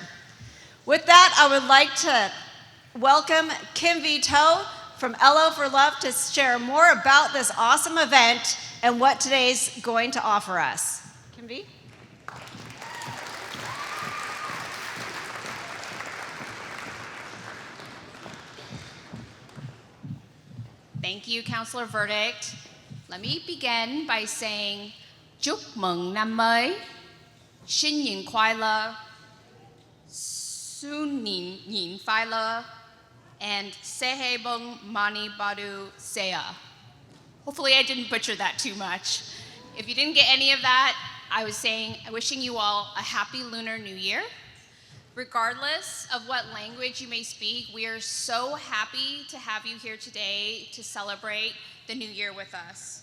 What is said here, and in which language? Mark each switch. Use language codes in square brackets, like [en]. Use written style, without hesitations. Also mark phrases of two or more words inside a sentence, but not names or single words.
[en] With that, I would like to welcome Kimvi To from LO for Love to share more about this awesome event and what today's going to offer us. Kimvi? Thank you, Councilor Verdict. Let me begin by saying [vi] chúc mừng năm mới, [zh] 新年快乐, 新年快乐, and Sehe Bung Mani Badu Sea. [en] Hopefully I didn't butcher that too much. If you didn't get any of that, I was wishing you all a happy Lunar New Year. Regardless of what language you may speak, we are so happy to have you here today to celebrate the New Year with us.